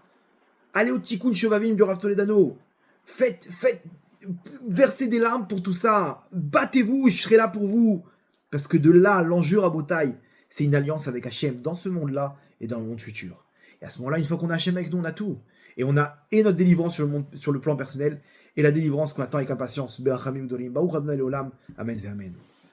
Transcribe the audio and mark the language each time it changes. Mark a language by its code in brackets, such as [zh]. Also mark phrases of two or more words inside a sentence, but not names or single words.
[fr] Allez au Tikkun Shovavim du Rav Toledano. Faites, versez des larmes pour tout ça. Battez-vous, je serai là pour vous. Parce que de là, l'enjeu Rabotai, c'est une alliance avec Hachem dans ce monde-là et dans le monde futur. Et à ce moment-là, une fois qu'on a Hachem avec nous, on a tout. Et on a et notre délivrance sur le plan personnel et la délivrance qu'on attend avec impatience. [he] ברחמים גדולים. ברוך אדוני לעולם. אמן ואמן.